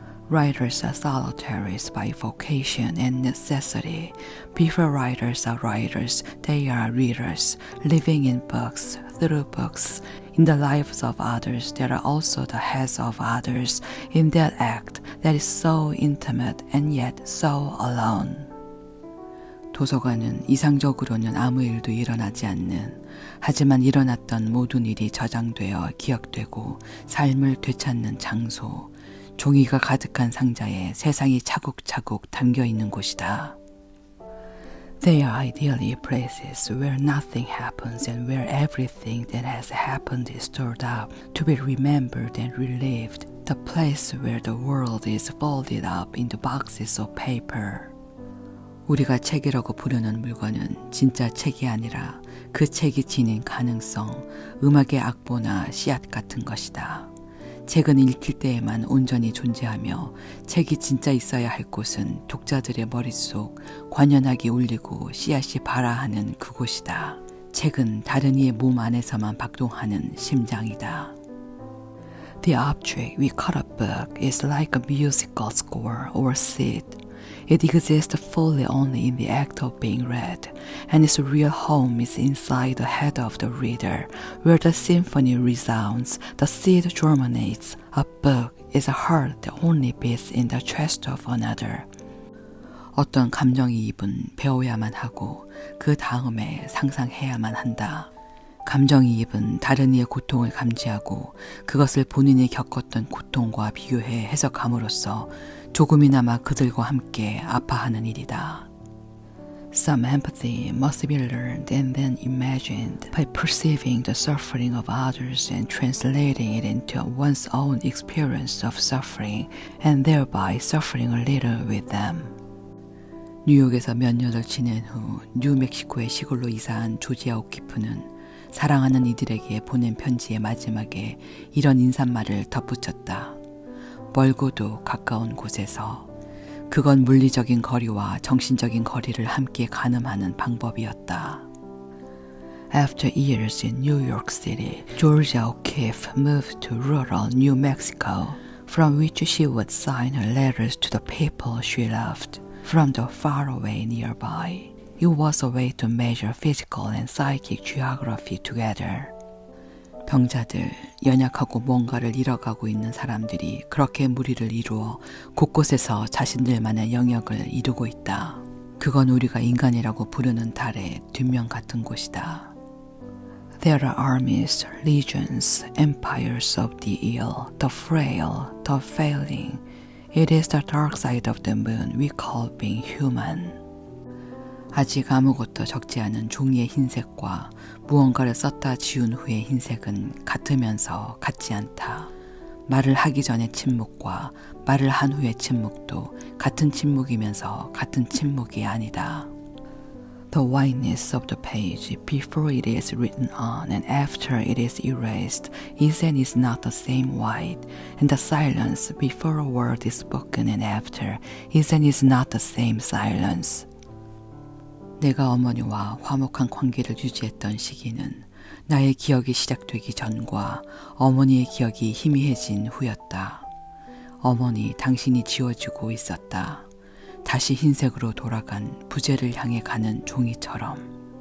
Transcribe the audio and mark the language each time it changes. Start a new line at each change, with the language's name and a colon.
English: Writers are solitaries by vocation and necessity. Before writers are writers, they are readers, living in books, through books. In the lives of others, they are also the heads of others in that act that is so intimate and yet so alone.
Korean: 도서관은 이상적으로는 아무 일도 일어나지 않는, 하지만 일어났던 모든 일이 저장되어 기억되고 삶을 되찾는 장소, 종이가 가득한 상자에 세상이 차곡차곡 담겨 있는 곳이다.
English: They are ideally places where nothing happens and where everything that has happened is stored up to be remembered and relived. The place where the world is folded up into boxes of paper.
Korean: 우리가 책이라고 부르는 물건은 진짜 책이 아니라 그 책이 지닌 가능성, 음악의 악보나 씨앗 같은 것이다. 책은 읽힐 때에만 온전히 존재하며 책이 진짜 있어야 할 곳은 독자들의 머릿속 관연하게 울리고 씨앗이 발아하는 그곳이다. 책은 다른 이의 몸 안에서만 박동하는 심장이다.
English: The object we call a book is like a musical score or seed. It exists fully only in the act of being read, and its real home is inside the head of the reader, where the symphony resounds, the seed germinates. A book is a heart that only beats in the chest of another.
Korean: 어떤 감정이입은 배워야만 하고 그 다음에 상상해야만 한다. 감정이입은 다른 이의 고통을 감지하고 그것을 본인이 겪었던 고통과 비교해 해석함으로써 조금이나마 그들과 함께 아파하는 일이다.
English: Some empathy must be learned and then imagined by perceiving the suffering of others and translating it into one's own experience of suffering and thereby suffering a little with them.
Korean: 뉴욕에서 몇 년을 지낸 후 뉴멕시코의 시골로 이사한 조지아 오키프는 사랑하는 이들에게 보낸 편지의 마지막에 이런 인사말을 덧붙였다. 멀고도 가까운 곳에서. 그건 물리적인 거리와 정신적인 거리를 함께 가늠하는 방법이었다.
English: After years in New York City, Georgia O'Keeffe moved to rural New Mexico, from which she would sign her letters to the people she loved, from the faraway nearby. It was a way to measure physical and psychic geography together.
Korean: 병자들, 연약하고 뭔가를 잃어가고 있는 사람들이 그렇게 무리를 이루어 곳곳에서 자신들만의 영역을 이루고 있다. 그건 우리가 인간이라고 부르는 달의 뒷면 같은 곳이다.
English: There are armies, legions, empires of the ill, the frail, the failing. It is the dark side of the moon we call being human.
Korean: 아직 아무것도 적지 않은 종이의 흰색과 무언가를 썼다 지운 후의 흰색은 같으면서 같지 않다. 말을 하기 전의 침묵과 말을 한 후의 침묵도 같은 침묵이면서 같은 침묵이 아니다.
English: The whiteness of the page before it is written on and after it is erased is and is not the same white, and the silence before a word is spoken and after is and is not the same silence.
Korean: 내가 어머니와 화목한 관계를 유지했던 시기는 나의 기억이 시작되기 전과 어머니의 기억이 희미해진 후였다. 어머니, 당신이 지워지고 있었다. 다시 흰색으로 돌아간 부재를 향해 가는 종이처럼.